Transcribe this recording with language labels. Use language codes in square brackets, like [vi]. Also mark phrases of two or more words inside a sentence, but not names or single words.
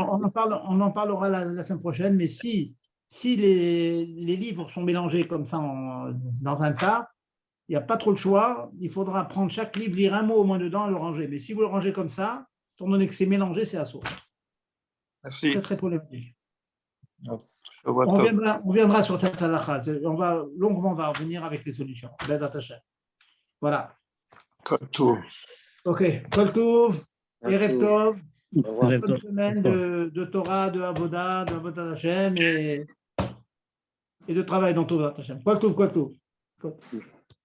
[fr] on en parlera la semaine prochaine, mais si les livres sont mélangés comme ça dans un tas, il n'y a pas trop le choix. Il faudra prendre chaque livre, lire un mot au moins dedans et le ranger. Mais si vous le rangez comme ça, étant donné que c'est mélangé, c'est assaut. Merci. Très, très problématique. On viendra sur cette halakha. On va revenir avec les solutions. [he] בעזרת השם. Voilà. כל טוב. Ok. כל טוב. ערב טוב. [fr] Bonne semaine de Torah, de Avodah, Hashem et de travail dans [he] תורה השם. כל טוב, כל טוב.